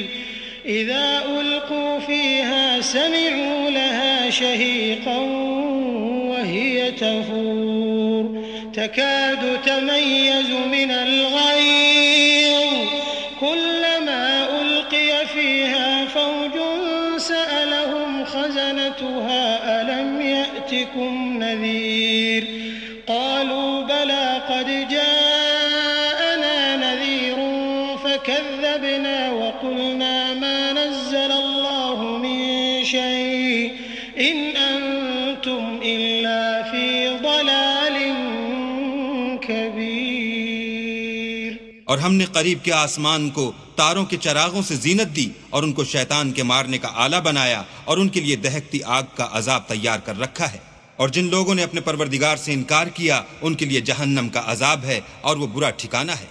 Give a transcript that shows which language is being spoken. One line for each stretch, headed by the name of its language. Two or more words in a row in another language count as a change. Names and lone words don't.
Arabic: إذا ألقوا فيها سمعوا لها شهيقا وهي تفور تكاد تميز من الغيظ كلما ألقي فيها فوج سألهم خزنتها ألم يأتكم نذير قالوا بلى قد جاءنا نذير فكذبنا وقلنا إن أنتم إلا في ضلال كبير.
Hindi: और हमने करीब के आसमान को तारों के चरागों से जीनत दी और उनको शैतान के मारने का आला बनाया और उनके लिए दहकती आग का अजाब तैयार कर रखा है। और जिन लोगों ने अपने परवरदिगार से इनकार किया उनके लिए जहन्नम का अजाब है और वो बुरा ठिकाना है।